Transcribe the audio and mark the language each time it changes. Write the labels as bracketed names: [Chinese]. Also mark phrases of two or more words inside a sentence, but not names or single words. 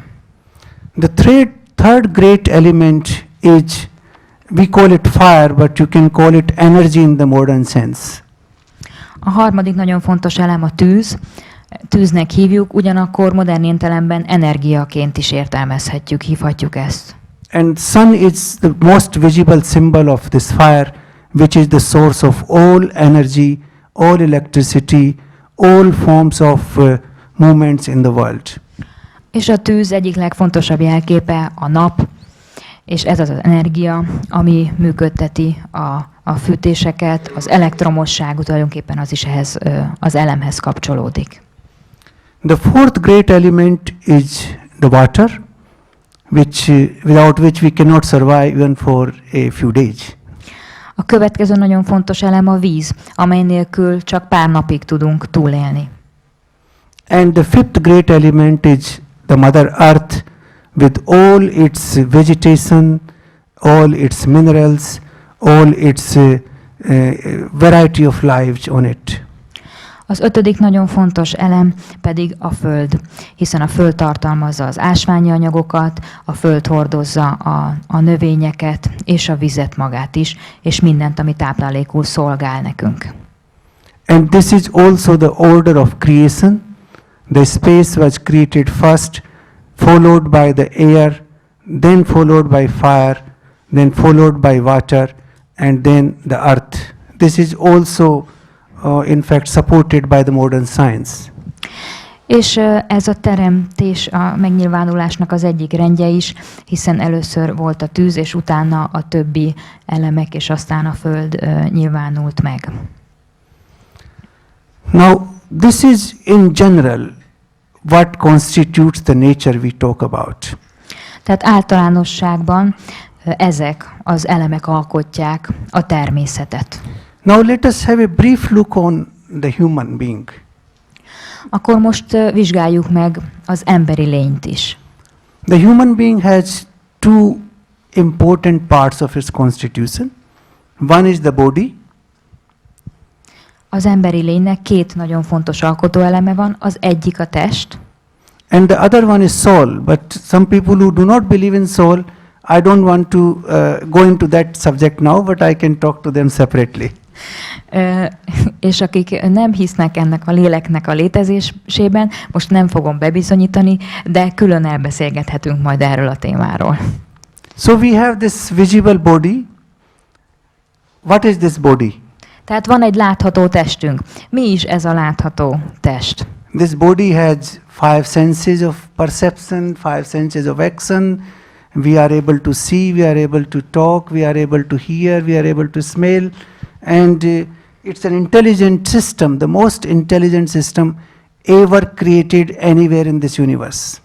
[English] The third great element is, we call it fire, but you can call it energy in the modern sense. [Hungarian] A harmadik nagyon fontos elem a tűz. Tűznek hívjuk, ugyanakkor modern értelemben energiaként is értelmezhetjük, hívhatjuk ezt. [English] And sun is the most visible symbol of this fire, which is the source of all energy, all electricity, all forms of movements in the world. [Hungarian] És a tűz egyik legfontosabb jelképe a nap, és ez az energia, ami működteti a fűtéseket, az elektromosság, tulajdonképpen az is ehhez az elemhez kapcsolódik. [English] The fourth great element is the water, without which we cannot survive even for a few days. [Hungarian] A következő nagyon fontos elem a víz, amely nélkül csak pár napig tudunk túlélni. [English] And the fifth great element is the Mother Earth, with all its vegetation, all its minerals, all its variety of lives on it. [Hungarian] Az ötödik nagyon fontos elem pedig a föld, hiszen a föld tartalmazza az ásványi anyagokat, a föld hordozza a növényeket és a vizet magát is, és mindent, ami táplálékul szolgál nekünk. [English] And this is also the order of creation. The space was created first, followed by the air, then followed by fire, then followed by water, and then the earth. This is also, in fact, supported by the modern science. [Hungarian] És ez a teremtés a megnyilvánulásnak az egyik rendje is, hiszen először volt a tűz, és utána a többi elemek, és aztán a föld nyilvánult meg. [English] Now, this is in general what constitutes the nature we talk about. [Hungarian] Tehát általánosságban ezek az elemek alkotják a természetet. [English] Now let us have a brief look on the human being. [Hungarian] Akkor most vizsgáljuk meg az emberi lényt is. [English] The human being has two important parts of its constitution. One is the body, [Hungarian] Az emberi lénynek két nagyon fontos alkotóeleme van, az egyik a test, [English] and the other one is soul. But some people who do not believe in soul, I don't want to go into that subject now, but I can talk to them separately. [Hungarian] És akik nem hisznek ennek a léleknek a létezésében, most nem fogom bebizonyítani, de külön elbeszélgethetünk majd erről a témáról. [English] So we have this visible body. What is this body? [Hungarian] Tehát van egy látható testünk. Mi is ez a látható test? [English] This body has 5 senses of perception, 5 senses of action. We are able to see, we are able to talk, we are able to hear, we are able to smell. And it's an intelligent system, the most intelligent system ever created anywhere in this universe.